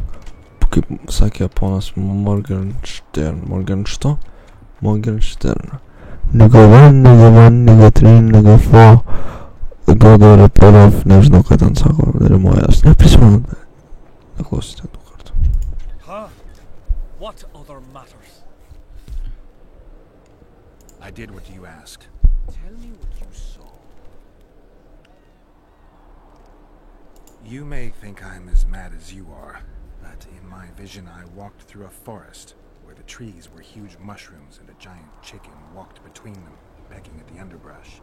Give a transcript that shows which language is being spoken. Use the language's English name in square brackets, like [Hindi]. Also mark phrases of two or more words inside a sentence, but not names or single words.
[Lithuanian] Kaip sakė ponas Morgenstern. [English] Nigga 1, nigga 1, nigga 3, nigga 4. [Lithuanian] Duoda reporov, nežinau, ką ten sako, rimuojas. Neprisimenu, bet neklausyti tų kartų. [English] What other matters? I did what you asked. Tell me what you saw. You may think I'm as mad as you are, but in my vision I walked through a forest where the trees were huge mushrooms and a giant chicken walked between them, pecking at the underbrush.